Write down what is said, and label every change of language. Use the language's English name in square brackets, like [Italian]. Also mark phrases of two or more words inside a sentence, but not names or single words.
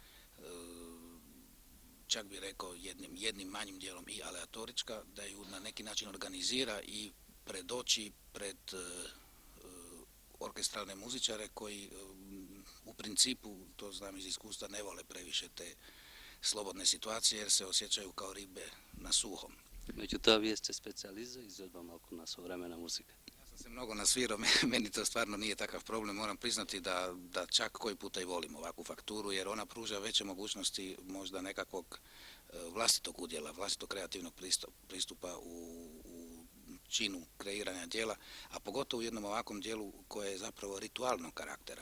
[Croatian] čak bi rekao jednim manjim dijelom i aleatorička, da ju na neki način organizira i predoči pred orkestralne muzičare koji u principu, to znam iz iskustva, ne vole previše te slobodne situacije jer se osjećaju kao ribe na suhom. [Macedonian] Меѓутоа, вие сте специјалист за изведба малку на современа музика. [Croatian] Ja sam se mnogo nasvirao, meni to stvarno nije takav problem, moram priznati da čak koji puta i volim ovakvu fakturu jer ona pruža veće mogućnosti možda nekakvog vlastitog udjela, vlastitog kreativnog pristupa u činu kreiranja dijela, a pogotovo u jednom ovakvom dijelu koje je zapravo ritualnog karaktera.